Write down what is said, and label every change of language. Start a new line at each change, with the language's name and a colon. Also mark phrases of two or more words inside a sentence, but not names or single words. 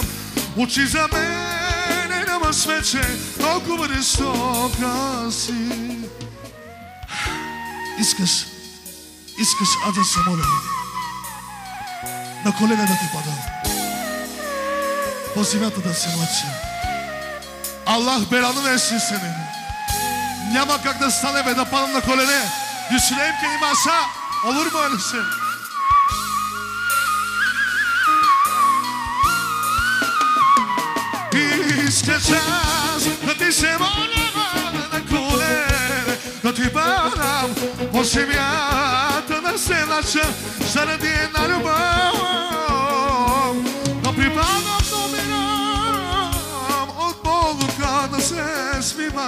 Bulgarian: Очи за мене нямаш вече, толкова жестока си. Искаш аз да се моля, на колена да ти падам, по земята да се влача.
Turkish: Allah belanı versin seni.
Bulgarian: Няма как да стане бе, да падам на колене.
Turkish: Düşüreyim ki imasa. Olur mu öyle şey?
Bulgarian: Искаш аз да ти се моля на колене, да ти падам по земята да се лача заради една любов. Но припадам, умирам от болка да се свивам.